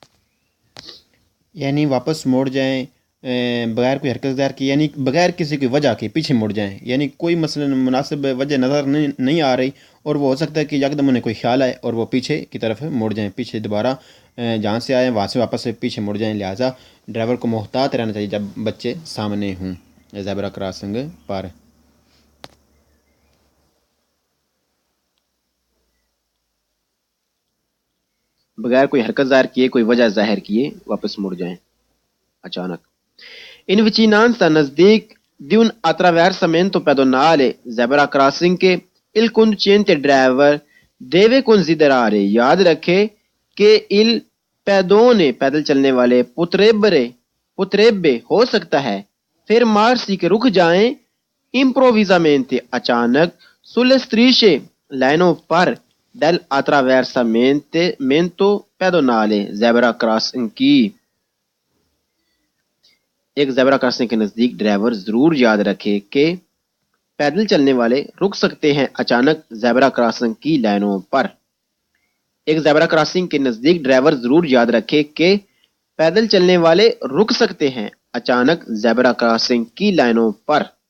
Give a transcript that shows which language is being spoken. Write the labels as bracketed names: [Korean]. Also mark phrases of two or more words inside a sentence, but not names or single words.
[Urdu] یعنی واپس مڑ جائیں بغیر کوئی حرکت ظاہر کی، یعنی بغیر کسی کی وجہ کے پیچھے مڑ جائیں، یعنی کوئی مثلا مناسب وجہ نظر نہیں آ رہی اور وہ ہو سکتا ہے کہ یکدم انہیں کوئی خیال آئے اور وہ پیچھے کی طرف مڑ جائیں، پیچھے دوبارہ جہاں سے آئے وہاں سے واپس پیچھے مڑ جائیں، لہٰذا ڈرائیور کو محتاط رہنا چاہیے جب بچے سامنے ہوں زیبرا کراسنگ پر۔ بغیر کوئی حرکت ظاہر کیے کوئی وجہ ظاہر کیے واپس مڑ جائیں اچانک۔ [Italian] In vicinanza [Urdu] نزدیک [Italian] di un attraversamento pedonale [English] zebra crossing [Urdu] کے [Italian] il conducente [Urdu] driver [Italian] deve considerare [Urdu] یاد رکھے کہ [Italian] il pedone [Urdu] پیدل چلنے والے potrebbe ہو سکتا ہے پھر مارسی کے رک جائیں improvvisamente اچانک [Italian] sulle strisce [Urdu] لائنوں پر [Italian] del attraversamento pedonale [Urdu] زیبرا کراسنگ کی۔ ایک زیبرا کراسنگ کے نزدیک ڈرائیور ضرور یاد رکھے کہ پیدل چلنے والے رک سکتے ہیں اچانک زیبرا کراسنگ کی لائنوں پر۔ ایک زیبرا کراسنگ کے نزدیک ڈرائیور ضرور یاد رکھے کہ پیدل چلنے والے رک سکتے ہیں اچانک زیبرا کراسنگ کی لائنوں پر۔